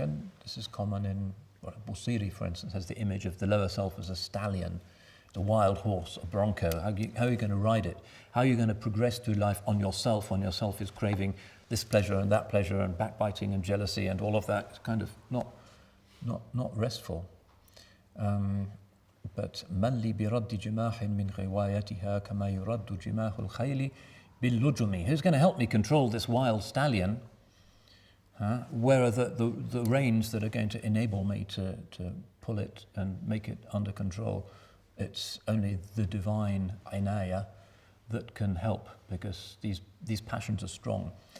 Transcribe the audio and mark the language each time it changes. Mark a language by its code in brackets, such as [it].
[en] And this is common in Busiri, for instance, has the image of the lower self as a stallion, the wild horse, a bronco. How are you going to ride it? How are you going to progress through life on yourself when yourself is craving this pleasure and that pleasure and backbiting and jealousy and all of that? It's kind of not restful. [ar] But من لي برد جماح من غوايتها كما يرد جماح الخيل باللجم. [en] Who's going to help me control this wild stallion? Where are the reins that are going to enable me to pull it and make it under control? It's only the divine inaya that can help, because these passions are strong.